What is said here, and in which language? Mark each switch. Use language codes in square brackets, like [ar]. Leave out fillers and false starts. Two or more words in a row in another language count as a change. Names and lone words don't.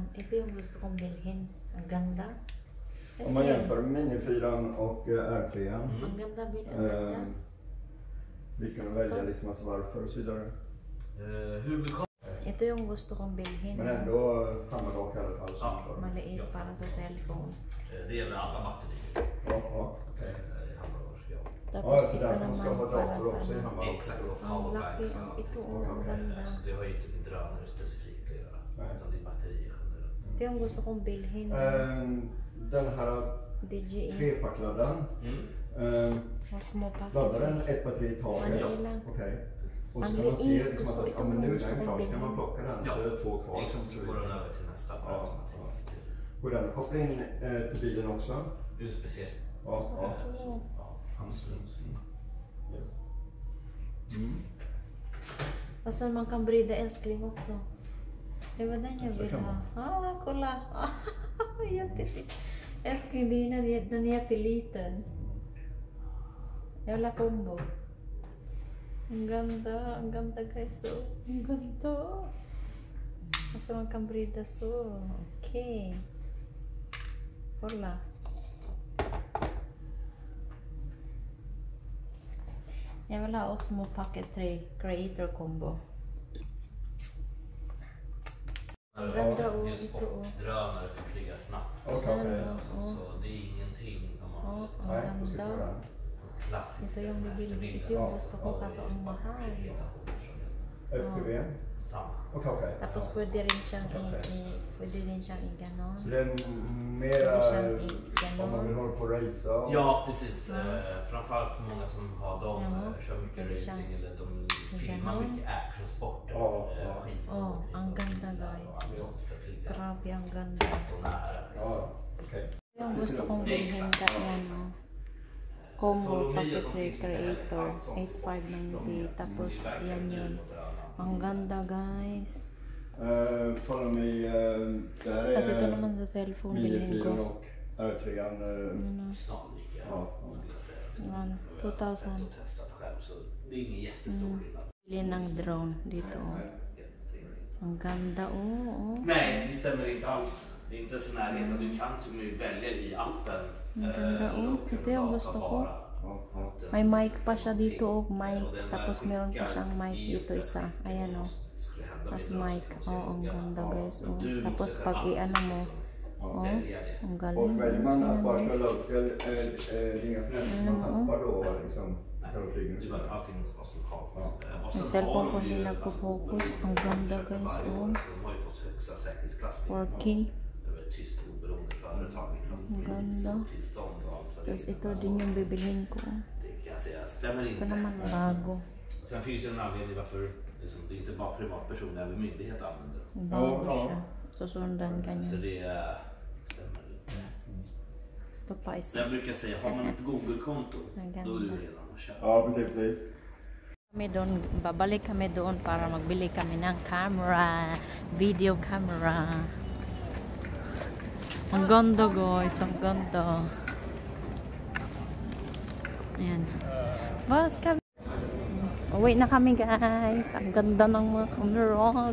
[tl] Ito yung gusto kong bilhin. Ang ganda. [sv] Om man jämför Mini 4 och R3. [tl] Ang ganda bilhin. Ang ganda. [sv] Vi kan välja liksom alltså varför och så vidare. [tl] Ito yung gusto kong bilhin. [sv] Men ändå samma sak i alla fall. Ja. [tl] Maliit para sa cellphone. [sv] Det gäller alla batterier. Ja, okej. [tl] Tapos [sv] så [tl] ito [sv] därför man ska ha [tl] naman para [sv] dator också i [tl] sa [sv] hemma. Exakt, och [tl] ang laki. [sv] powerbanks. [tl] Ito ang ganda. [sv] Så det har ju inte med drönare specifikt att göra. Utan det är batterier generellt. [tl] Ito yung gusto kong bilhin. [sv] Den här DJI. 3-packladdaren. Och små paket. Laddar den ett batteri i taget. Vanilla. Okej. Och så Man kan man blir se liksom att men nu är den klar, så kan man plocka den så är det 2 kvar. Exakt, så går den över till nästa. Ja. Går den att koppla in till bilen också? USB-C. Ja. Ja, absolut. Yes. Och sen man kan bryta älskling också. Det var den jag Så vill kan ha. Kolla. Jättefint. Älskling, den är jätteliten. Jag vill ha combo. [tl] Ang ganda guys. So, ang ganda. [sv] Alltså man kan bryta så. Okej. Kolla. Jag vill ha Osmo Pocket 3 Creator Combo. [tl] Ganda och ito och. [sv] Drönare för att flyga snabbt. Okej. Så det är ingenting om man Nej, då ska vi [tl] Ganda. [sv] klassiska [tl] Ito yung bibili. Ito yung gusto ko kaso ang mahal. [sv] FPV? Samma. Okej. [tl] Tapos pwede rin siyang i-ganon. [sv] Så det är mera om man vill hålla på och racea? Och... Ja, precis. Framförallt många som har dem kör mycket [tl] Pwede siyang [sv] racing eller de filmar [tl] ganon. [sv] mycket actionsporter. [tl] Oh, ang ganda guys. Grabe ang ganda. [sv] Ja, okej. [tl] Yung gusto kong bilhin kaya Combo Pocket 3 Creator 8590. Tapos yan yun. Ang ganda guys. [en] Follow me, där [tl] Kasi ito [sv] är [tl] naman sa cellphone [sv] Mini [tl] bilhin [sv] 4 [tl] ko. [sv] och R3. Snarlika. Skulle jag säga. [tl] Yan, 2000. [sv] Och testat själv så det är ingen jättestor skillnad. [tl] Bilhin ng drone dito. Ang ganda [sv] Nej, det stämmer inte alls. Det är inte ens i närheten. Du kan till och med välja i appen. [tl] Ang ganda Ito yung gusto ko. [sv] Ja. [tl] May mic pa siya dito mic. Tapos meron pa siyang mic dito isa. Ayan as mic. Ang ganda guys. Tapos pag i-ano mo. Ang [sv] Och [tl] galing. [sv] väljer man att bara köra upp till ringa flämmen man tappar då liksom själva flygningen. Det är bara att allting måste lokalt. [tl] Yung cellphone ko hindi nagpo-focus. Ang ganda guys. [sv] De har ju fått högsta säkerhetsklassning. 4K. Det var ett tyst oberoende företag liksom. [tl] Ang ganda. [sv] Tillstånd och allt vad det [tl] Tapos ito din yung bibilhin ko. [sv] Det kan jag säga stämmer [tl] Ito [sv] inte. [tl] naman bago. [sv] Sen finns ju en anledning varför liksom, det är inte bara privatpersoner, även myndighet använder dem. [tl] Bago siya. Susundan ka [sv] Så [tl] niya. [sv] det stämmer inte. [tl] Ito pa isa. [sv] Jag brukar säga, har man ett Google-konto, då är du redan och köper. Ja, precis. [tl] Babalik kami doon para magbili kami ng camera, video camera. Ang ganda guys, ang ganda. Ayan. Bas kami. Uwi na kami guys. Ang ganda ng mga camera.